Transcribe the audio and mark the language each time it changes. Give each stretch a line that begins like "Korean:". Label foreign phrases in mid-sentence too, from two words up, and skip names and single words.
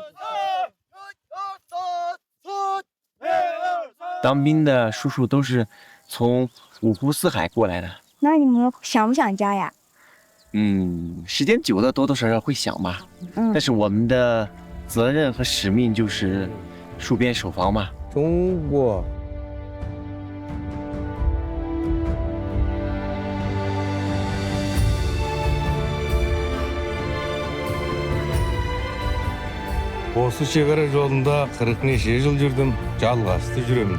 Chinese: 当兵的叔叔都是从五湖四海过来的。那你们想不想家呀？时间久了多多少少会想吧。但是我们的责任和使命就是戍边守防嘛。中国。
Kazakh: Осы шекара жолында 40 неше жыл жүрдім, жалғасты жүремін.